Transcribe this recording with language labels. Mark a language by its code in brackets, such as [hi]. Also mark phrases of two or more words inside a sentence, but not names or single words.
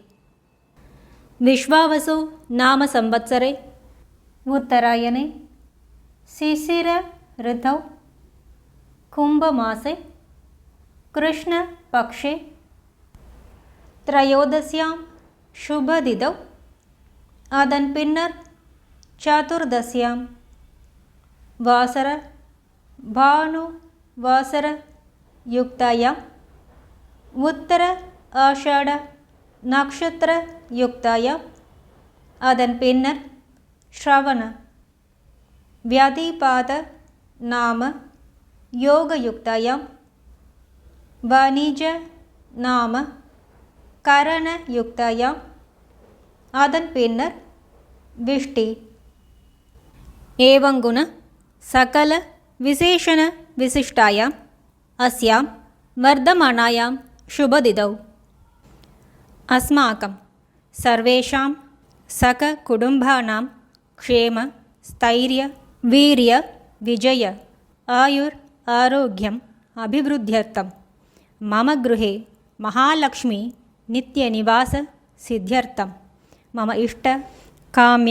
[sa] विश्वावसु नाम संवत्सरे उत्तरायणे शिशिर ऋतौ कुम्भमासे कृष्णपक्षे त्रयोदश्यां शुभतिथौ [ta] அதன் பின்னர் [sa] சதுர்தசியாம் वासर भानु वासर युक्तायाम् उत्तर आषाढ नक्षत्र युक्तायाम् [ta] அதன் பின்னர் [sa] श्रवण व्यतीपात नाम योगयुक्तायाम् वाणिज नाम करण युक्तायाम् [ta] அதன் பின்னர் [sa] விஷ்டி. एवङ्गुण सकल विशेषण विशिष्टायाम् अस्यां वर्धमानायां शुभतिथौ अस्माकं सर्वेषां सककुटुम्बानां क्षेम स्थैर्य वीर्य विजय आयुर् आरोग्यम् अभिवृद्ध्यर्थं मम गृहे महालक्ष्मी नित्यनिवास सिद्ध्यर्थं मम इष्ट काम्य